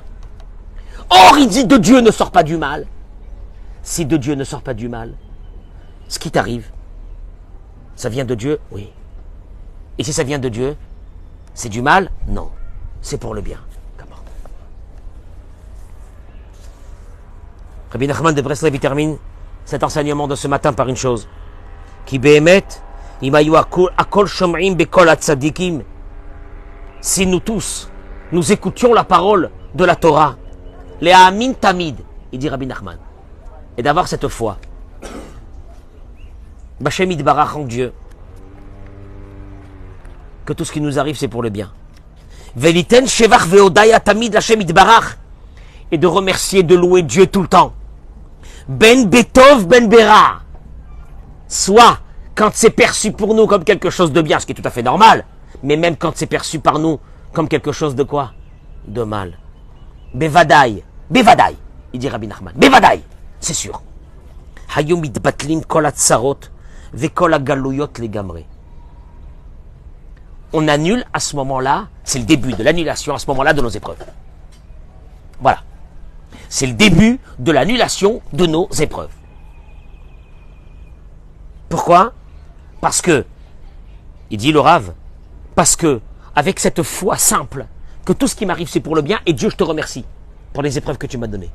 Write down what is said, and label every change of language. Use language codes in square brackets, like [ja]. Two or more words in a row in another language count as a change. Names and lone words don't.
[fr] Or, il dit, de Dieu ne sort pas du mal. Si de Dieu ne sort pas du mal, ce qui t'arrive, ça vient de Dieu? Oui. Et si ça vient de Dieu, c'est du mal? Non. C'est pour le bien. Comment? Rabbi Nachman de Breslev, il termine cet enseignement de ce matin par une chose. [he] כי באמת, אם היו הכל שומעים בקול הצדיקים. [fr] Si nous tous, nous écoutions la parole de la Torah, [he] להאמין תמיד, [fr] il dit Rabbi Nachman, et d'avoir cette foi. [he] בשם יתברך [fr] en Dieu, que tout ce qui nous arrive c'est pour le bien. [he] ולתן שבח והודיה תמיד להשם יתברך, [fr] et de remercier, de louer Dieu tout le temps. [he] בין בטוב בין ברע, [fr] soit quand c'est perçu pour nous comme quelque chose de bien, ce qui est tout à fait normal, mais même quand c'est perçu par nous comme quelque chose de quoi? De mal. Bevadaï, il dit Rabbi Nachman, Bevadaï, c'est sûr. [he] היום מתבטלים כל הצרות וכל הגלויות לגמרי. [fr] On annule à ce moment-là, c'est le début de l'annulation à ce moment-là de nos épreuves. Voilà. C'est le début de l'annulation de nos épreuves. Pourquoi? Parce que, il dit le Rav, parce que, avec cette foi simple, que tout ce qui m'arrive c'est pour le bien, et Dieu je te remercie pour les épreuves que tu m'as données.